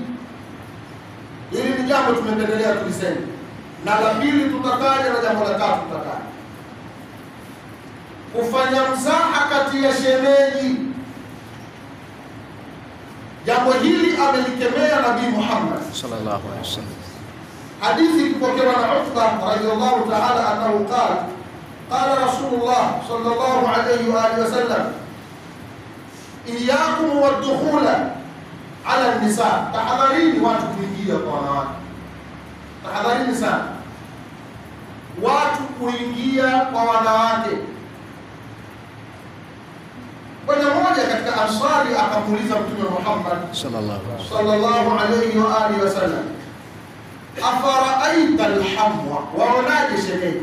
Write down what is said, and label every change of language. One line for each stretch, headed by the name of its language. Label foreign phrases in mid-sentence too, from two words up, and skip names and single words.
Swahili: Hili ni jambo tumependelea tuliseme, na la pili tutataja, na jambo la tatu tutataja. Kufanya mzaha kati ya shemeji, jambo hili amelikemea Nabii Muhammad
Arabic: صلى الله عليه وسلم.
Swahili: Hadithi ikipokewa na
Arabic: Uthman رضي الله تعالى عنه قال قال رسول الله صلى الله عليه وآله وسلم إياكم والدخول على النساء,
Swahili: tahadharini watu kuingia kwa wanawake. Tahadharini sana watu kuingia kwa wanawake. Bwana mmoja katika Ansari akamuuliza Mtume Muhammad
Arabic: صلى الله عليه وآله وسلم أفرأيت الحمو,
Swahili: waonaje shemeji?